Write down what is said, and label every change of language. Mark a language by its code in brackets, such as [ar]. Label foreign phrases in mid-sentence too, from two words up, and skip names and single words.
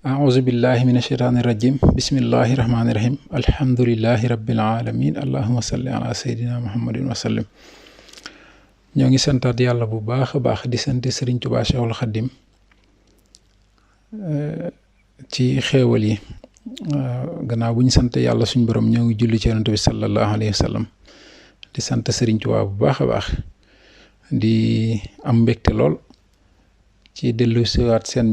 [ar] أعوذ بالله من الشيطان الرجيم بسم الله الرحمن الرحيم الحمد لله رب العالمين اللهم صل على سيدنا محمد وسلم [wo] ñoo ngi santaat yàlla bu baax a baax di sant Sëriñ Tuubaa Cheikhul Xaddim ci xéewal yi gannaaw bu ñu sant yàlla suñ borom ñoo ngi julli ci Yonent bi [ar] صلى الله عليه وسلم [wo] di sant Sëriñ Tuubaa bu baax a baax di am mbégte lool ci dellu siwaat seen